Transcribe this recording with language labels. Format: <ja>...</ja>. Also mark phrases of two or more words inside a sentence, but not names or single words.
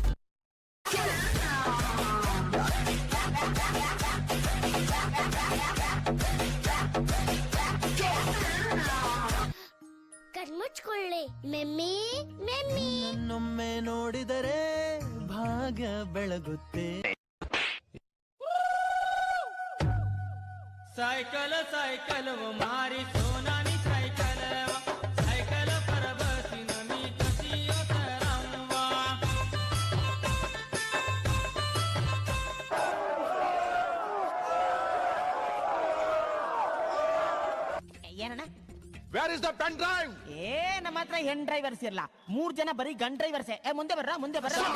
<kn>ಕಣ್ಮುಚ್ಕೊಳ್ಳಿ ಮೆಮ್ಮಿ ಮೆಮ್ಮಿ. ನನ್ನೊಮ್ಮೆ ನೋಡಿದರೆ ಭಾಗ ಬೆಳಗುತ್ತೆ.</kn> <mr>सायकल सायकल व मारी सोनानी सायकल सायकल पर बसीन मी कशी उतरावा</mr> <kn>ಏನಣ್ಣ</kn> <en>where is the pen drive?</en> <kn>ನಮ್ಮ ಹತ್ರ ಹೆಣ್ ಡ್ರೈವರ್ಸ್ ಇರಲ್ಲ, 3 ಜನ ಬರೀ ಗನ್ ಡ್ರೈವರ್ಸೇ. ಮುಂದೆ ಬರ್ರ</kn>